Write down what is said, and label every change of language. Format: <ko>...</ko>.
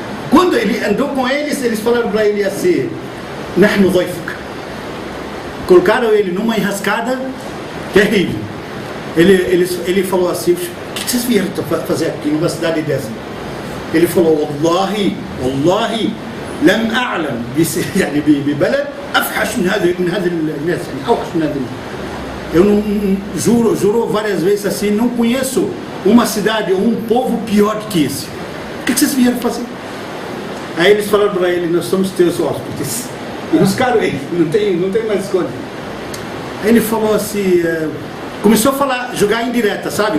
<pt>Quando ele andou com eles, eles falaram para ele assim,</pt> <ar>Nahnu dhaifuk.</ar> <pt>Colocaram ele numa enrascada terrível. Ele falou assim, o que vocês vieram fazer aqui numa cidade dessa? Ele falou, Wallahi,</pt> <ar>لم أعلم يعني ببلد أفحش من هذا الناس, يعني أوحش من هذا.</ar> <pt>Eu não juro várias vezes assim, não conheço uma cidade ou um povo pior do que esse. O que vocês vieram fazer? Aí eles falaram para ele, nós somos teus hóspedes. E buscaram ele, não tem mais escolha. Aí ele falou assim, começou a falar, jogar indireta, sabe?</pt>